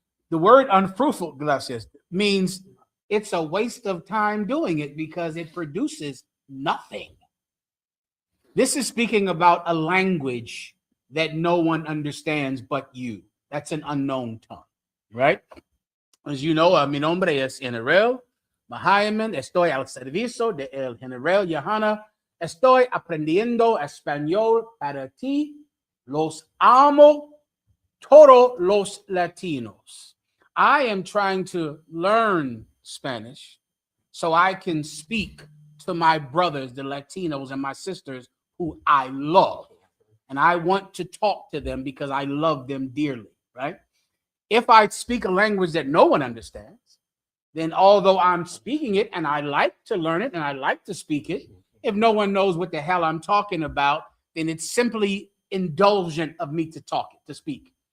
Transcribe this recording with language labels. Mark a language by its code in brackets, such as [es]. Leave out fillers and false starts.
[en] The word unfruitful, gracias, means it's a waste of time doing it because it produces nothing. This is speaking about a language that no one understands but you. That's an unknown tongue, right? As you know, [es] mi nombre es General Mahayman. Estoy al servicio de el General Johanna. Estoy aprendiendo español para ti. Los amo todos los latinos. [en] I am trying to learn Spanish so I can speak to my brothers, the Latinos, and my sisters who I love. And I want to talk to them because I love them dearly, right? If I speak a language that no one understands, then although I'm speaking it and I like to learn it and I like to speak it, if no one knows what the hell I'm talking about, then it's simply indulgent of me to talk it, to speak.